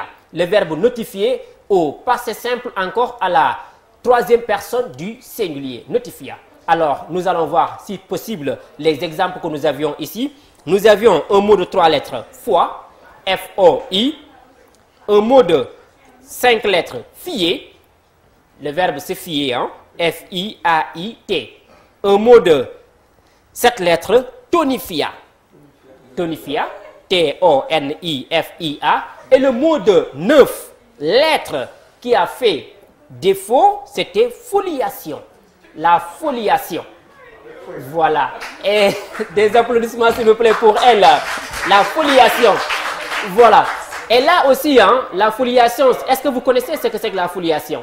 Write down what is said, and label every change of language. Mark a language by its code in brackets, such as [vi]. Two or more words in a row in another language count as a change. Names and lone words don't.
[fr] Le verbe notifier au passé simple encore à la 3e personne du singulier. Notifia. Alors, nous allons voir, si possible, les exemples que nous avions ici. Nous avions un mot de 3 lettres, foi, F-O-I. Un mot de 5 lettres, fier. Le verbe se fier, hein? F-I-A-I-T. Un mot de 7 lettres, tonifia. Tonifia. T-O-N-I-F-I-A. Et le mot de 9 lettres qui a fait défaut, c'était foliation. La foliation. Voilà. Et des applaudissements, s'il vous plaît, pour elle. La foliation. Voilà. Et là aussi, hein, la foliation, est-ce que vous connaissez ce que c'est que la foliation?